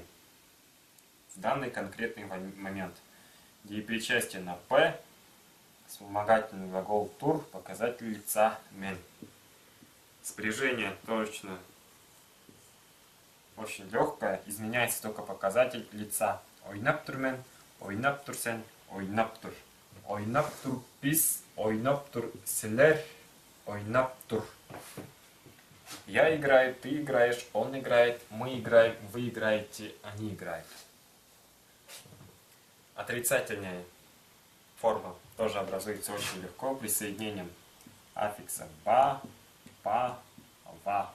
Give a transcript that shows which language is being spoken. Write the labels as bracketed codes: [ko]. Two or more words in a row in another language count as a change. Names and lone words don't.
[ru] В данный конкретный момент. Деепричастие на П, вспомогательный глагол тур, показатель лица мен. Спряжение точно очень легкое, изменяется только показатель лица. [tyv] Ойнаптурмен, ойнаптурсен, ойнаптур. Ойнаптурпис, ойнаптур селер, ойнаптур. [ru] Я играю, ты играешь, он играет, мы играем, вы играете, они играют. Отрицательная форма тоже образуется очень легко присоединением аффикса ба, па, ва.